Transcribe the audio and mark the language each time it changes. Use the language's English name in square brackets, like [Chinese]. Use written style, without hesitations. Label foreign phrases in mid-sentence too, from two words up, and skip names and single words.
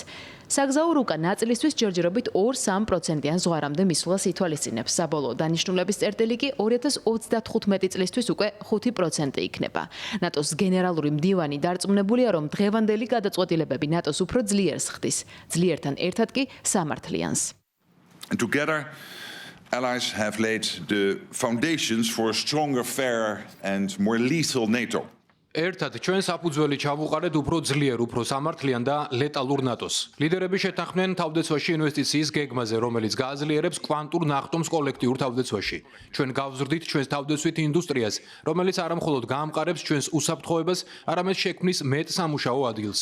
[Georgian] საგზაო რუკა ნაწილისთვის ჯერჯერობით 2-3%-იან ზღვარამდე მისვლას ითვალისწინებს. საბოლოო დანიშნულების წერტილი კი 2035 წლისთვის უკვე 5% იქნება. ნატოს გენერალური მდივანი დარწმუნებულია, რომ დღევანდელი გადაწყვეტილებები ნატოს უფრო ძლიერს ხდის. ძლიერთან ერთად კი სამართლიანს. [English] Together, allies have laid the foundations for a stronger, fairer and more lethal NATO. [Georgian] ერთად ჩვენ საფუძველი ჩავუყარეთ უფრო ძლიერ, უფრო სამართლიან და ლეტალურ ნატოს. ლიდერები შეთანხმდნენ თავდაცვაში ინვესტიციის გეგმაზე, რომელიც გააძლიერებს კვანტურ ნახტომს კოლექტიურ თავდაცვაში. ჩვენ გავზრდით ჩვენს თავდაცვით ინდუსტრიას, რომელიც არა მხოლოდ გაამყარებს ჩვენს უსაფრთხოებას, არამედ შექმნის მეტ სამუშაო ადგილს.